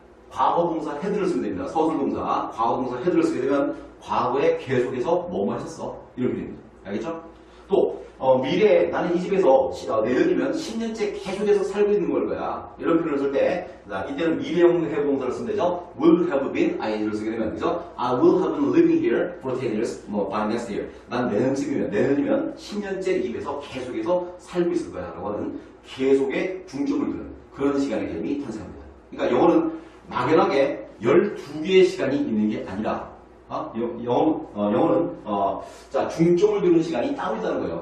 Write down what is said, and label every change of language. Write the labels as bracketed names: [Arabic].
[Korean] 과거 동사 had를 쓰면 됩니다. 서술 동사 과거 동사 had를 쓰게 되면 과거에 계속해서 뭐뭐 했었어 이렇게 됩니다. 알겠죠? 또 미래에 나는 이 집에서 내년이면 10년째 계속해서 살고 있는 걸 거야. 이런 표현을 쓸 때 이때는 미래형 have 동사를 쓰면 되죠. will have been ing를 쓰게 되면 그죠? [English] I will have been living here for 10 years by next year. [Korean] 난 내년이면 10년째 이 집에서 계속해서 살고 있을 거야 라고 하는 계속에 중점을 두는 그런 시간의 개념이 탄생합니다. 그러니까 영어는 막연하게 12개의 시간이 있는 게 아니라 영어는 자, 중점을 두는 시간이 따로 있다는 거예요.